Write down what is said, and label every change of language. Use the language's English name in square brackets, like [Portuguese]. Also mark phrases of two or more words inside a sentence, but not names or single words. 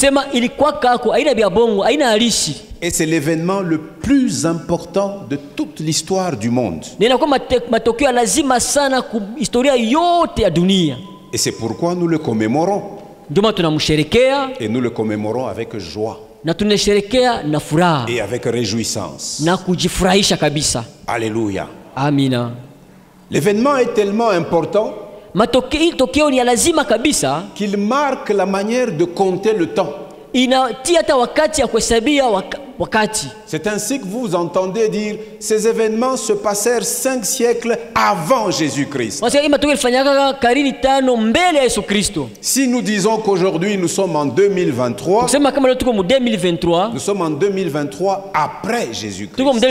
[French] Et c'est l'événement le plus important de toute l'histoire du monde. Et c'est pourquoi nous le commémorons. Et nous le commémorons avec joie. [Swahili] na tunasherekea na furaha [French] et avec réjouissance. [Swahili] na kujifurahisha kabisa. Alléluia. Amina. [French] L'événement est tellement important [Swahili] Tokeo ni ya lazima kabisa, [French] qu'il marque la manière de compter le temps. [Swahili] inatia hata wakati ya kuhesabia wakati. [French] C'est ainsi que vous entendez dire ces événements se passèrent 5 siècles avant Jésus-Christ. Si nous disons qu'aujourd'hui nous sommes en 2023, nous sommes en 2023 après Jésus-Christ.